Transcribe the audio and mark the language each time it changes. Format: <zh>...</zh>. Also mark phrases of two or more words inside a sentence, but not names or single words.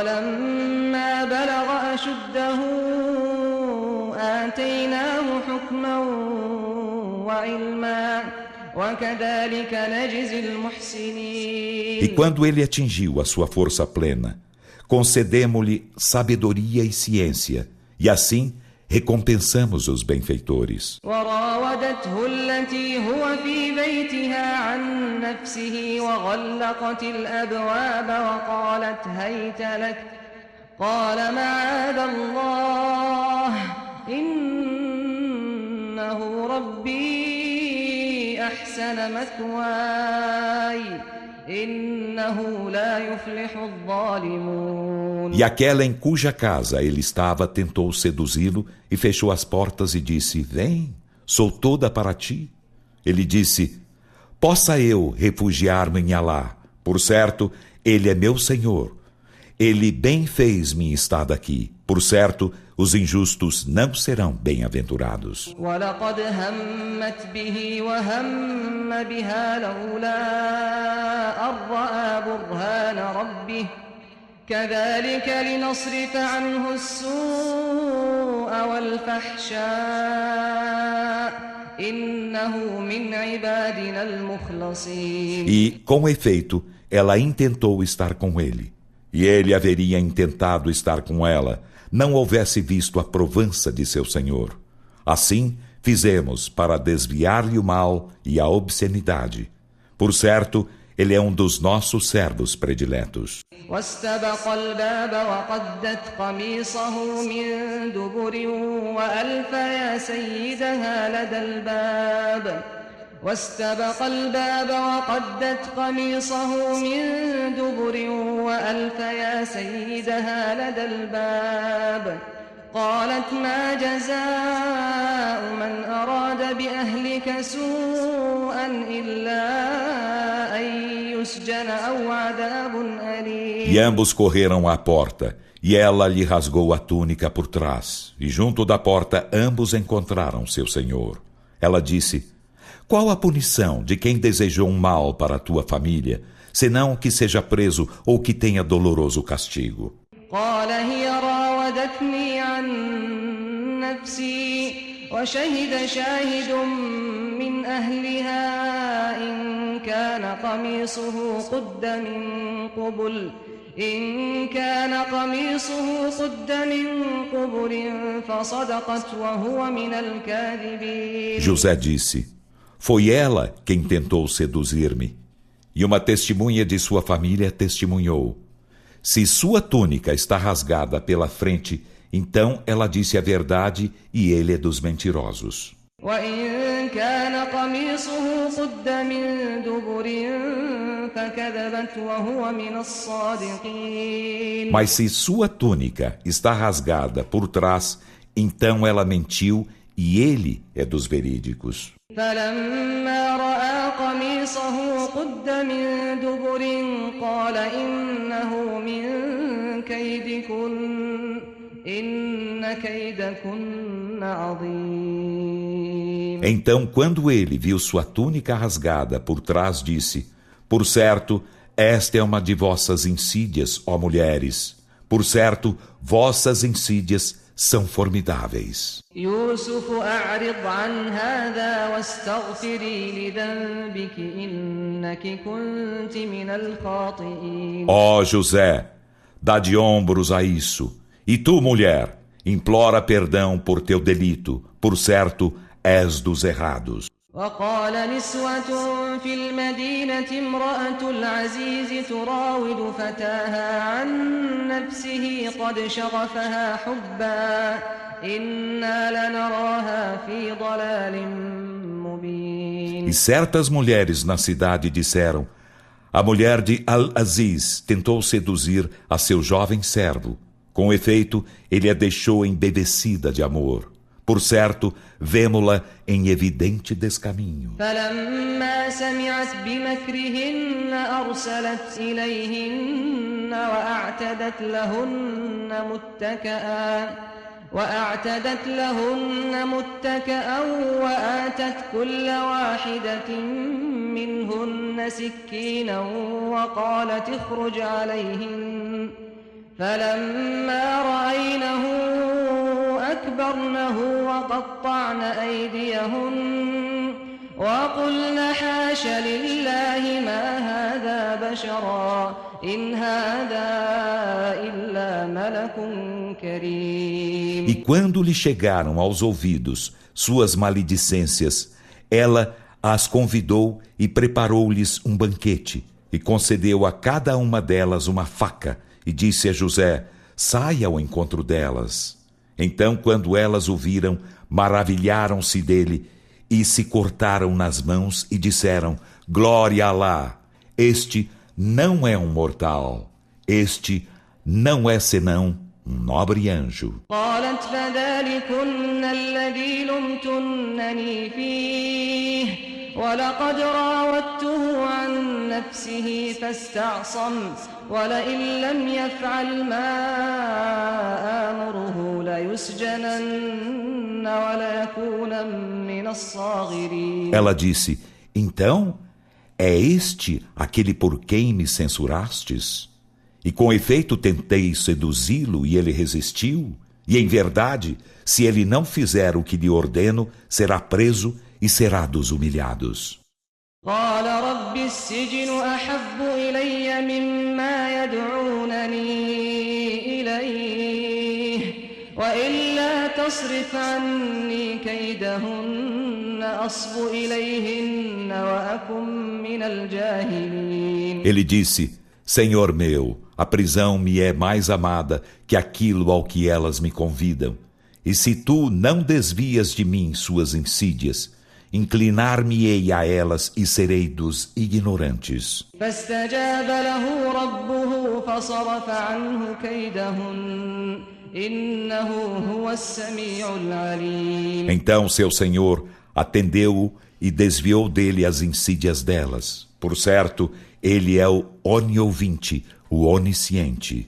<pt>E quando ele atingiu a sua força plena, concedemo-lhe sabedoria e ciência, e assim recompensamos os benfeitores.</pt> <ar>وراودته التي هو في بيتها عن نفسه وغلقت الأبواب وقالت هيت لك قال معاذ الله إنه ربي أحسن مثواي إنه لا يفلح الظالمون.</ar> <pt>E aquela em cuja casa ele estava tentou seduzi-lo e fechou as portas e disse: Vem, sou toda para ti. Ele disse: Possa eu refugiar-me em Alá. Por certo, ele é meu Senhor. Ele bem fez-me estar aqui. Por certo, os injustos não serão bem-aventurados.</pt> <ar>ولقد همت به وهم بها لولا أن رأى برهان ربه كذلك لنصرف عنه السوء والفحشاء إنه من عبادنا المخلصين.</ar> <pt>E, com efeito, ela intentou estar com ele. E ele haveria intentado estar com ela, não houvesse visto a provança de seu Senhor. Assim, fizemos para desviar-lhe o mal e a obscenidade. Por certo, ele é um dos nossos servos prediletos.</pt> <ar>واستبق الباب وقدت قميصه من دبر وألف يا سيدها لدى الباب واستبق الباب وقدت قميصه من دبر وألف يا سيدها لدى الباب قالت ما جزاء من أراد بأهلك سوءا إلا أن يسجن أو عذاب أليم.</ar> <pt>E ambos correram à porta, e ela lhe rasgou a túnica por trás, e junto da porta ambos encontraram seu senhor. Ela disse: Qual a punição de quem desejou um mal para a tua família, senão que seja preso ou que tenha doloroso castigo?</pt> <ar>قال هي راودتني عن نفسي وشهد شاهد من أهلها إن كان قميصه قد من قبل فصدقت وهو من الكاذبين.</ar> <pt>José disse: Foi ela quem tentou seduzir-me. E uma testemunha de sua família testemunhou: Se sua túnica está rasgada pela frente, então ela disse a verdade e ele é dos mentirosos.</pt> <ar>وإن كان قميصه قد من دبر فكذبت وهو من الصادقين.</ar> <pt>Mas se sua túnica está rasgada por trás, então ela mentiu e ele é dos verídicos.</pt> <ar>فلما رأى قميصه قد من دبر قال إنه من كيدكن إن كيدكن عظيم.</ar> <pt>Então, quando ele viu sua túnica rasgada por trás, disse: Por certo, esta é uma de vossas insídias, ó mulheres. Por certo, vossas insídias são formidáveis.</pt> <ar>يوسف أعرض عن هذا واستغفري لذنبك إنك كنت من الخاطئين.</ar> <pt>Ó José, dá de ombros a isso. E tu, mulher, implora perdão por teu delito. Por certo, és dos errados.</pt> <ar>وقال نسوة في المدينة امرأة العزيز تراود فتاها عن نفسه قد شغفها حبا إنا لنراها في ضلال مبين.</ar> <pt>E certas mulheres na cidade disseram: A mulher de Al-Aziz tentou seduzir a seu jovem servo. Com efeito, ele a deixou embebecida de amor. Por certo, vemo-la em evidente descaminho.</pt> <ar>فلما سمعت بمكرهن أرسلت إليهن وأعتدت لهن متكئا وآتت كل واحدة منهن سكينا وقالت اخرج عليهن فلما رأينه أكبرنه وقطعن أيديهن وقلن حاش لله ما هذا بشرا إن هذا إلا ملك الكريم.</ar> <pt>E quando lhe chegaram aos ouvidos suas maledicências, ela as convidou e preparou-lhes um banquete, e concedeu a cada uma delas uma faca, e disse a José: saia ao encontro delas. Então, quando elas o viram, maravilharam-se dele, e se cortaram nas mãos, e disseram: glória a Alá! Este não é um mortal, este não é senão um nobre anjo.</pt> <ar>قالت فذلكن الذي لمتنني فيه ولقد راودته عن نفسه فاستعصم ولئن لم يفعل ما آمره ليسجنن وليكون من الصاغرين.</ar> <pt>Ela disse: então, é este aquele por quem me censurastes? E com efeito tentei seduzi-lo e ele resistiu? E em verdade, se ele não fizer o que lhe ordeno, será preso e será dos humilhados.</pt> <ar>قال رب السجن أحب إلي مما يدعونني إليه وإلا تصرف عني كيدهن أصب إليهن وأكن من الجاهلين.</ar> <pt>Ele disse: Senhor meu, a prisão me é mais amada que aquilo ao que elas me convidam. E se tu não desvias de mim suas insídias, inclinar-me-ei a elas e serei dos ignorantes.</pt> <ar>فاستجاب له ربه فصرف عنه كيدهن إنه هو السميع العليم.</ar> <pt>Então seu Senhor atendeu-o e desviou dele as insídias delas. Por certo, ele é o oniovinte, o onisciente.</pt>